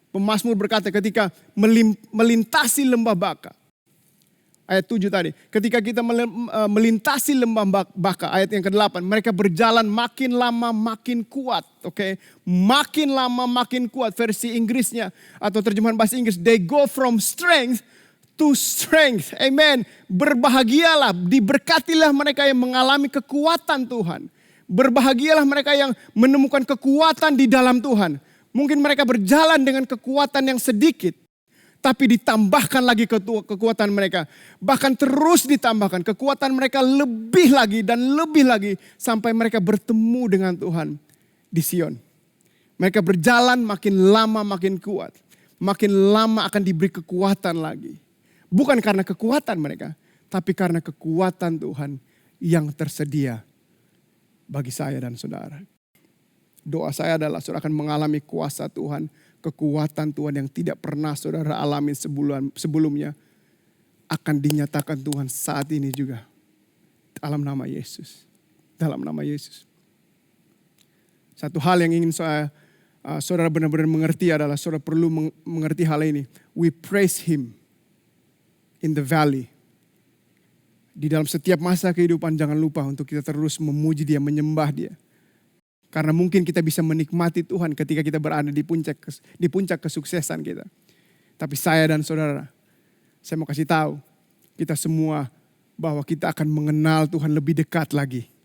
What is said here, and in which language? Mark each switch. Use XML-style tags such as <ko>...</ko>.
<id>Pemazmur berkata ketika melintasi lembah Baka. Ayat 7 tadi. Ketika kita melintasi lembah Baka. Ayat yang ke-8. Mereka berjalan makin lama makin kuat. Oke, makin lama makin kuat. Versi Inggrisnya atau terjemahan bahasa Inggris.</id> <en>They go from strength to strength.</en> <id>Amen. Berbahagialah. Diberkatilah mereka yang mengalami kekuatan Tuhan. Berbahagialah mereka yang menemukan kekuatan di dalam Tuhan. Mungkin mereka berjalan dengan kekuatan yang sedikit. Tapi ditambahkan lagi kekuatan mereka. Bahkan terus ditambahkan. Kekuatan mereka lebih lagi dan lebih lagi. Sampai mereka bertemu dengan Tuhan di Sion. Mereka berjalan makin lama makin kuat. Makin lama akan diberi kekuatan lagi. Bukan karena kekuatan mereka. Tapi karena kekuatan Tuhan yang tersedia bagi saya dan saudara. Doa saya adalah saudara akan mengalami kuasa Tuhan, kekuatan Tuhan yang tidak pernah saudara alami sebelumnya. Akan dinyatakan Tuhan saat ini juga. Dalam nama Yesus. Dalam nama Yesus. Satu hal yang ingin saudara benar-benar mengerti adalah saudara perlu mengerti hal ini.</id> <en>We praise Him in the valley.</en> <id>Di dalam setiap masa kehidupan jangan lupa untuk kita terus memuji Dia, menyembah Dia. Karena mungkin kita bisa menikmati Tuhan ketika kita berada di puncak kesuksesan kita. Tapi saya dan saudara, saya mau kasih tahu kita semua bahwa kita akan mengenal Tuhan lebih dekat lagi.</id>